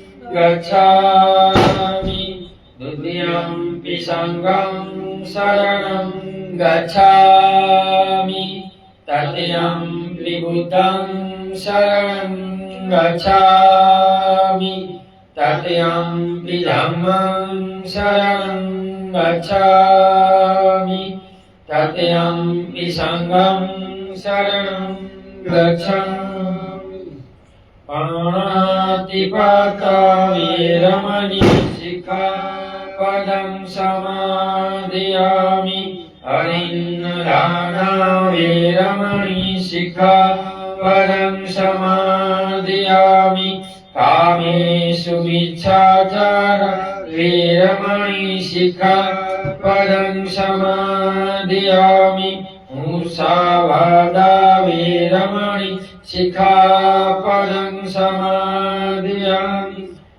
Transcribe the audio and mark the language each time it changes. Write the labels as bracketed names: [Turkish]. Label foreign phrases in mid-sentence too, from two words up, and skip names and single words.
[Pali] गच्छामि द्वितीयं संघं शरणं गच्छामि तृतीयं बुद्धं शरणं गच्छामि तृतीयं धम्मं शरणं गच्छामि तृतीयं संघं शरणं गच्छामि पाणातिपाता वेरमणि सिक्खापदं समादयामि अरिन्नदाना वेरमणि सिक्खापदं समादयामि कामेषु मिच्छाचार वेरमणि सिक्खापदं समादयामि मुसावादा वेरमणि सिक्खापदं समादयामि